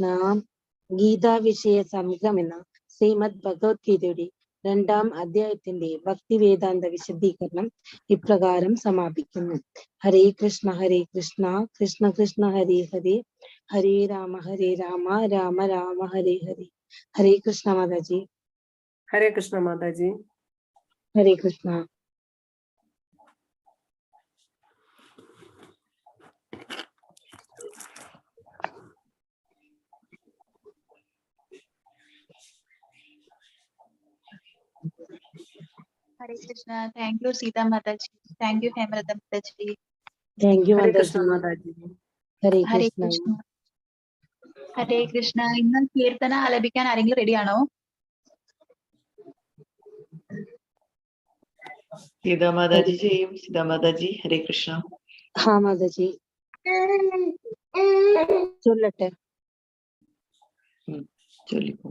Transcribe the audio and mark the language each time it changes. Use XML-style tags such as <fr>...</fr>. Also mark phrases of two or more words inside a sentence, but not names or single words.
<ml>ഗീതാ വിഷയ സംഗ്രഹം എന്ന ശ്രീമദ് ഭഗവത്ഗീതയുടെ 2-ാം അധ്യായത്തിന്റെ ഭക്തിവേദാന്ത വിശദീകരണം ഇപ്രകാരം സമാപിക്കുന്നു.</ml> <sa>ഹരേ കൃഷ്ണ ഹരേ കൃഷ്ണ കൃഷ്ണ കൃഷ്ണ ഹരേ ഹരേ ഹരേ രാമ രാമ രാമ ഹരേ ഹരേ.</sa> <ml>ഹരേ കൃഷ്ണ മാതാജി. ഹരേ കൃഷ്ണ മാതാജി. ഹരേ കൃഷ്ണ.</ml> <en>Hare Krishna. Thank you, Sita Mataji. Thank you, Hemrata Mataji. Thank you, Hare Krishna</en> <ml>മാതാജി. മാതാജി. ഹരേ</ml> <en>Hare</en> <ml>കൃഷ്ണ.</ml> <en>Krishna. Hare Krishna.</en> <ml>ഇന്ന് കീർത്തന ആലപിക്കാൻ ആരെങ്കിലും റെഡിയാണോ? സീതാ മാതാജി ചെയ്യും. സീതാ മാതാജി. ഹരേ കൃഷ്ണ. ഹാ മാതാജി ചൊല്ലട്ടെ. ചൊല്ലിപ്പോ.</ml>